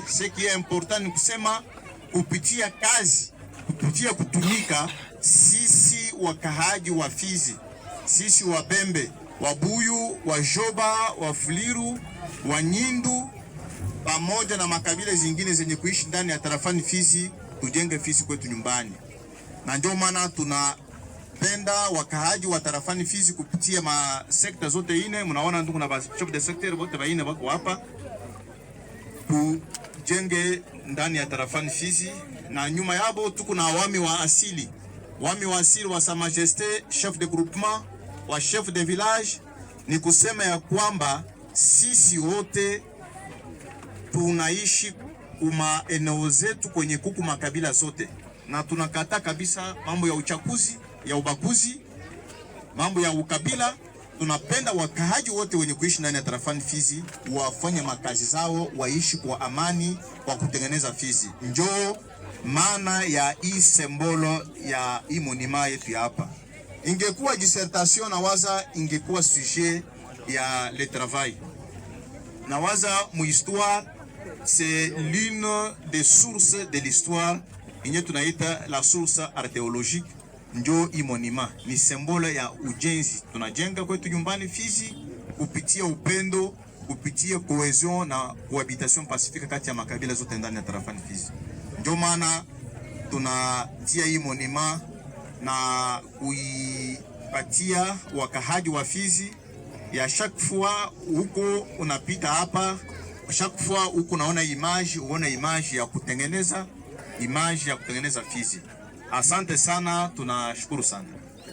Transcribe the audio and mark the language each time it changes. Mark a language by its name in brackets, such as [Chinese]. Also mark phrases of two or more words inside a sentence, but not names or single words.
[Swahili] Seki ya important ni kusema kupitia kazi, kupitia kutumika, sisi wakahaji wa Fizi, sisi Wabembe, Wabuyu, Wajoba, Wafuliru, Wanyindu pamoja na makabila zingine zenye kuishi ndani ya tarafani Fizi, tujenge Fizi kwetu nyumbani. Na ndio maana tunapenda wakahaji wa tarafani Fizi kupitia sekta zote ine. Mnaona ndugu na [French] chef de secteur [Swahili] wote baine wako hapa, tujenge ndani ya tarafani Fizi. Na nyuma yabo tuko na wami wa asili wa [French] Sa Majesté chef de groupement, [Swahili] wa [French] chef de village. [Swahili] Ni kusema ya kwamba sisi wote tunaishi kuma eneo zetu kwenye kuku makabila zote, na tunakata kabisa mambo ya uchaguzi, ya ubaguzi, mambo ya ukabila. Tunapenda wakahaji wote wenye kuishi ndani ya tarafani Fizi wafanye makazi zao, waishi kwa amani, kwa kutengeneza Fizi. Njoo maana ya hii sembolo ya hii monima yetu ya hapa. Ingekuwa dissertation na waza ingekuwa sujet ya [French] le travail. [Swahili] Na waza mu histoire [French] c'est l'une des sources de l'histoire, [Swahili] inye tunaita [French] la source archéologique. [Swahili] Njo hii monima ni sembole ya ujenzi tunajenga kwetu nyumbani Fizi kupitia upendo, kupitia cohesion na [French] cohabitation pacifique [Swahili] kati ya makabila zote ndani ya tarafani Fizi. Ndio maana tunatia hii monima na kuipatia wakahaji wa Fizi. Ya [French] chaque fois [Swahili] huko unapita hapa, [French] chaque fois [Swahili] huko unaona image, uone image ya kutengeneza Fizi. Asante sana, tunashukuru sana.